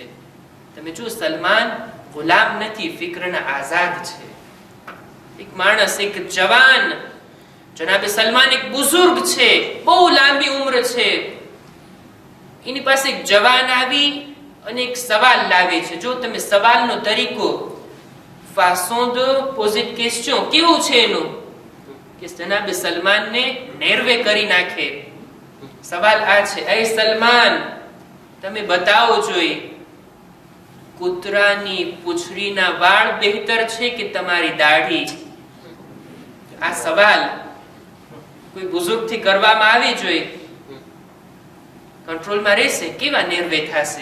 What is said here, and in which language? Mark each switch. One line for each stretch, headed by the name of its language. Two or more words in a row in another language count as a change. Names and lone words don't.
Gujarati: તમે જો, સલમાન ગુલામ નથી, ફિક્રના આઝાદ છે. એક માણસ, એક જવાન, જનાબે સલમાન એક બુઝુર્ગ છે, બહુ લાંબી ઉંમર છે. એની પાસે એક જવાન આવી અને એક સવાલ લાવે છે. જો તમે સવાલનો તરીકો,
French: façon de poser de question
Gujarati: કેવું છે એનું, કે જનાબે સલમાનને નેરવે કરી નાખે. સવાલ આ છે, એ સલમાન, તમે બતાવો જોઈએ, કૂતરાની પૂંછડીના વાળ બહેતર છે કે તમારી દાઢી? આ સવાલ કોઈ બુઝુર્ગથી કરવામાં આવી જોઈએ, કંટ્રોલમાં રહેશે, કેવા નેરવે થશે.